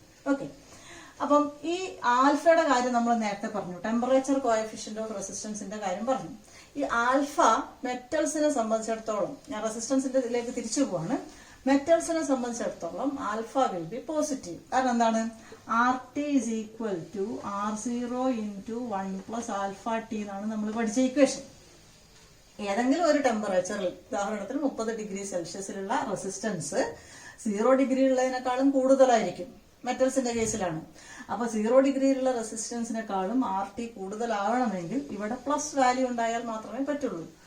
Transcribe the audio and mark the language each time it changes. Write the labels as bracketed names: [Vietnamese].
[Malayalam] Okay, അപ്പം ഈ ആൽഫയുടെ കാര്യം നമ്മൾ നേരത്തെ പറഞ്ഞു. ടെമ്പറേച്ചർ കോഎഫിഷ്യന്റ് ഓഫ് റെസിസ്റ്റൻസിന്റെ കാര്യം പറഞ്ഞു. ഈ ആൽഫ മെറ്റൽസിനെ സംബന്ധിച്ചിടത്തോളം, ഞാൻ റെസിസ്റ്റൻസിന്റെ ഇതിലേക്ക് തിരിച്ചു പോവാണ്. മെറ്റൽസിനെ സംബന്ധിച്ചിടത്തോളം ആൽഫ [English] Will be positive. [Malayalam] കാരണം എന്താണ്? [English] RT is equal to R0 into 1 plus alpha T [Malayalam] എന്നാണ് നമ്മൾ പഠിച്ച ഇക്വേഷൻ. ഏതെങ്കിലും ഒരു ടെമ്പറേച്ചറിൽ, ഉദാഹരണത്തിന് 30 ഡിഗ്രി സെൽഷ്യസിലുള്ള റെസിസ്റ്റൻസ് 0 ഡിഗ്രി ഉള്ളതിനേക്കാളും കൂടുതലായിരിക്കും. മെറ്റൽസിന്റെ കേസിലാണ്. അപ്പൊ 0 ഡിഗ്രിയിലുള്ള റെസിസ്റ്റൻസിനെക്കാളും RT കൂടുതലാവണമെങ്കിൽ ഇവിടെ പ്ലസ് വാല്യൂ ഉണ്ടായാൽ മാത്രമേ പറ്റുള്ളൂ.